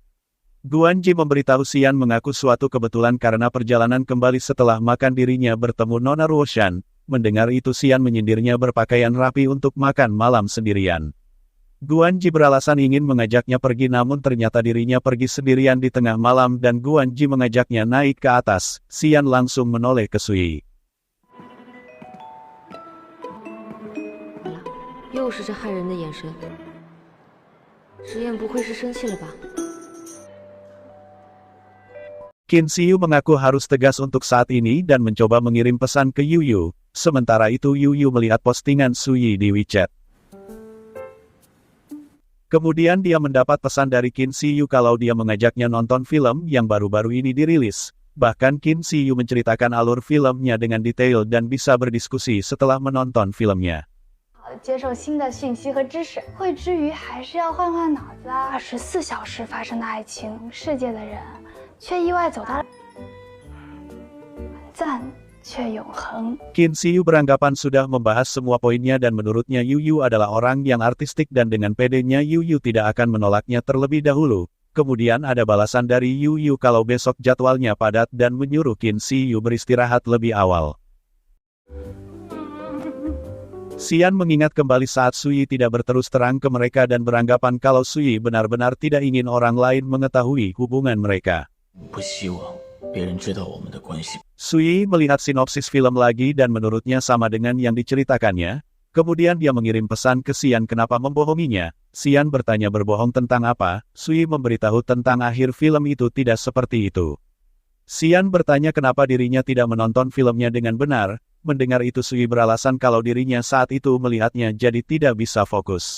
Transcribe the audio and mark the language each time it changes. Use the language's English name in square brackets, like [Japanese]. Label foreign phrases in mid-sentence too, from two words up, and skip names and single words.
[Indonesian] Guan Ji memberitahu Xian mengaku suatu kebetulan karena perjalanan kembali setelah makan dirinya bertemu Nona Ruoshan. Mendengar itu Xian menyindirnya berpakaian rapi untuk makan malam sendirian. Guan Ji beralasan ingin mengajaknya pergi namun ternyata dirinya pergi sendirian di tengah malam dan Guan Ji mengajaknya naik ke atas. Xian langsung menoleh ke Sui. [Chinese] 又是这骇人的眼神，实验不会是生气了吧？ [Indonesian] Qin Siyu mengaku harus tegas untuk saat ini dan mencoba mengirim pesan ke Yu Yu. Sementara itu Yu Yu melihat postingan Sui di WeChat. Kemudian dia mendapat pesan dari Qin Siyu kalau dia mengajaknya nonton film yang baru-baru ini dirilis. Bahkan Qin Siyu menceritakan alur filmnya dengan detail dan bisa berdiskusi setelah menonton filmnya. [Chinese] 接受新的讯息和知识，会之余还是要换换脑子啊。24小时发生的爱情，世界的人却意外走到了暂却永恒。 [Indonesian] Qin Siyu beranggapan sudah membahas semua poinnya dan menurutnya Yu Yu adalah orang yang artistik dan dengan pedenya Yu Yu tidak akan menolaknya terlebih dahulu. Kemudian ada balasan dari Yu Yu kalau besok jadwalnya padat dan menyuruh Qin Siyu beristirahat lebih awal. Xian mengingat kembali saat Sui tidak berterus terang ke mereka dan beranggapan kalau Sui benar-benar tidak ingin orang lain mengetahui hubungan mereka. [Chinese] 不希望别人知道我们的关系。 [Indonesian] Sui melihat sinopsis film lagi dan menurutnya sama dengan yang diceritakannya. Kemudian dia mengirim pesan ke Xian kenapa membohonginya. Xian bertanya berbohong tentang apa, Sui memberitahu tentang akhir film itu tidak seperti itu. Xian bertanya kenapa dirinya tidak menonton filmnya dengan benar, mendengar itu Sui beralasan kalau dirinya saat itu melihatnya jadi tidak bisa fokus.